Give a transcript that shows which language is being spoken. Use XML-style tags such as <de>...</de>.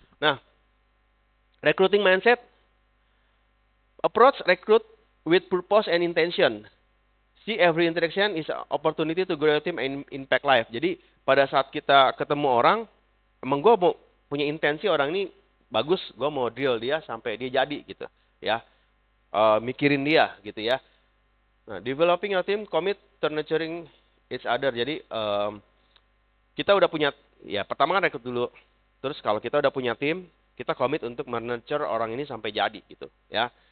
<en>Nah, recruiting mindset, approach recruit with purpose and intention. See every interaction is an opportunity to grow your team and impact life.</en> <id>Jadi pada saat kita ketemu orang, emang gue mau punya intensi orang ini bagus, gue mau drill dia sampai dia jadi gitu ya. Mikirin dia gitu ya.</id> <en>Nah, developing your team, commit to nurturing each other.</en> <id>Jadi kita udah punya, ya pertama kan rekrut dulu. Terus kalau kita udah punya tim, kita komit untuk menurture orang ini sampai jadi gitu ya.</id>